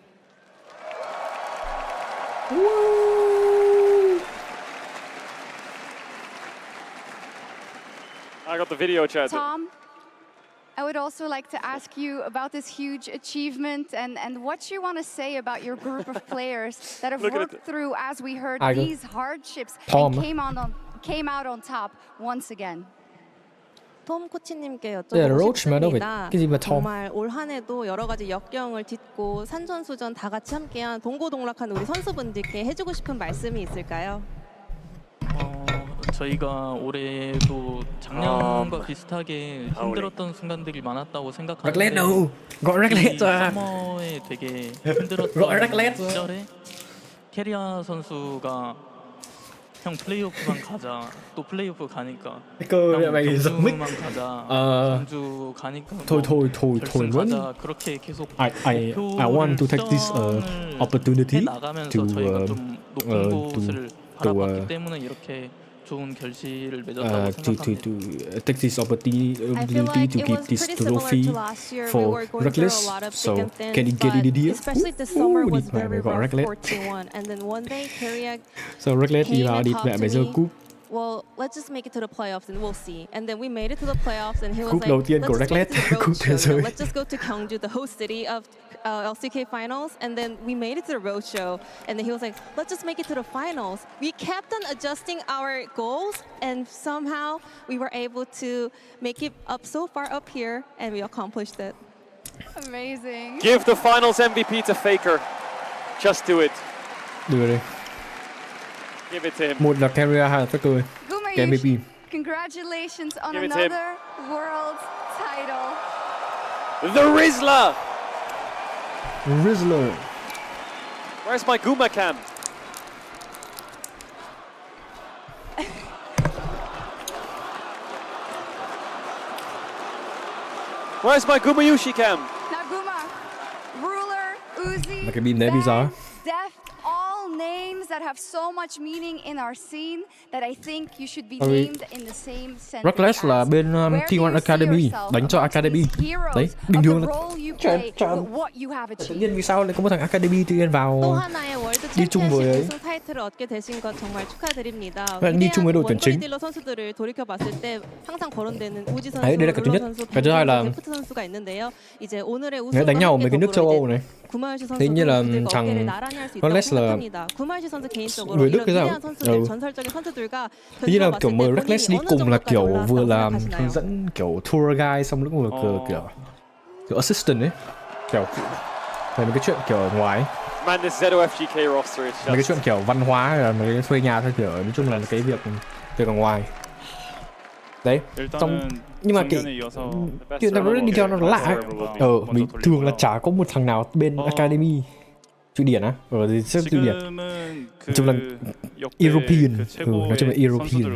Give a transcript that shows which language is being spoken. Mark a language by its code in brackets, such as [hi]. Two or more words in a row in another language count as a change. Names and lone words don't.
[en] I got the video chat. Tom, I would also like to ask you about this huge achievement and what you want to say about your group of players that have worked through, as we heard, these hardships and came out on top once again. [ko] 톰 코치님께 여쭤보고 싶습니다. 정말 올 한 해도 여러 가지 역경을 딛고 산전수전 다 같이 함께한 동고동락한 우리 선수분들께 해주고 싶은 말씀이 있을까요? 저희가 올해도 작년과 비슷하게 힘들었던 순간들이 많았다고 생각하는데 이 서머에 되게 힘들었던 시절에 캐리아 선수가 형 플레이오프만 가자. 또 플레이오프 가니까. [vi] Faker mày giật mic. [ko] 경주만 가자. 경주 가니까. [vi] thôi [ko] 결승 [vi] vẫn. [ko] 가자. 그렇게 계속 [en] I want to take this opportunity [ko] 나가면서 저희가 좀 높은 곳을 바라봤기 때문에 이렇게 좋은 결실을 맺었다고 생각합니다. [en] to take this opportunity to give this trophy for Reckless. So can you get it here? Especially this summer was [vi] Mẹ [en] very [vi] gọi [en] rough [vi] Reckless. [en] for T1, and then one day Carriac [vi] So Reckless đi [en] came [vi] vào [en] and [vi] đi [en] talked [vi] mẹ [en] to [vi] mày giơ [en] me. [vi] cúp. [en] Well, let's just make it to the playoffs and we'll see. And then we made it to the playoffs, and he was [vi] Cúp [en] like, [vi] đầu tiên của [en] let's just make it to the [vi] Reckless, [en] road [vi] cúp thế [en] show. [vi] giới. [en] Let's just go to Gyeongju, the host city of LCK finals. And then we made it to the road show. And then he was like, let's just make it to the finals. We kept on adjusting our goals, and somehow we were able to make it up so far up here, and we accomplished it. Amazing. Give the finals MVP to Faker. Just do it. [vi] Đưa đi. [en] Give it to him. [vi] Một là Carrier, hai là Faker. Cái MVP. [en] Congratulations on Give it to him. another world title. The Rizzler. Rizzler. Where's my Guma cam? Where's my Guma Yushi cam? Now Guma, Ruler, Uzi, [vi] Là cái beam đấy bây giờ. [en] Def, all names that have so much meaning in our scene that I think you should be [vi] Ôi. [en] named in the same sentence. [vi] Reckless là bên T1 Academy, đánh cho Academy. Đấy, bình thường là tự nhiên vì sao lại có một thằng Academy tự nhiên [ko] 또 [vi] vào [ko] 하나의 월드 [vi] đi chung với [ko] 챔피언십 [vi] ấy. [ko] 우승 타이틀을 얻게 되신 것 정말 축하드립니다. [vi] Bạn đi chung với đội tuyển chính. [ko] 딜러 선수들을 돌이켜 봤을 때 항상 거론되는 우지 선수, [vi] Đấy, đây là cái thứ [ko] 룰러 [vi] nhất. [ko] 선수, Cái thứ hai là 데프트 선수가 있는데요. 이제 오늘의 [vi] nếu [ko] 우승과 [vi] đánh nhau ở mấy cái nước châu [ko] 함께 [vi] Âu này. [ko] 구마유시 [vi] Thế như là [ko] 선수도 [vi] thằng [ko] 어깨를 나란히 할 수 있다고 [vi] Reckless là [ko] 생각합니다. 구마유시 선수 개인적으로 [vi] người Đức [ko] 이런 [vi] hay sao? [ko] 위대한 선수들, 전설적인 선수들과 [vi] Thế như là [ko] 견주어 [vi] kiểu [ko] 봤을 [vi] mời [ko] 때 [vi] Reckless [ko] 본인이 [vi] đi [ko] 어느 [vi] cùng là [ko] 정도까지 [vi] kiểu vừa [ko] 올라왔다고 [vi] làm [ko] 생각하시나요? [vi] hướng dẫn kiểu [en] tour guide [vi] xong lúc vừa kiểu assistant ấy, kiểu về mấy cái chuyện kiểu ở ngoài ấy. [en] Man, this Zeto FGK roster is [vi] Mấy cái [en] just... [vi] chuyện kiểu văn hóa là mấy cái thuê nhà thôi, kiểu nói chung là cái việc ở ngoài đấy. Xong nhưng mà cái chuyện thằng nó đi theo nó lạ ấy. Mình thường là chả có một thằng nào bên Academy Thụy Điển á, ở thì xếp Thụy Điển, nói chung là European, nói chung là European.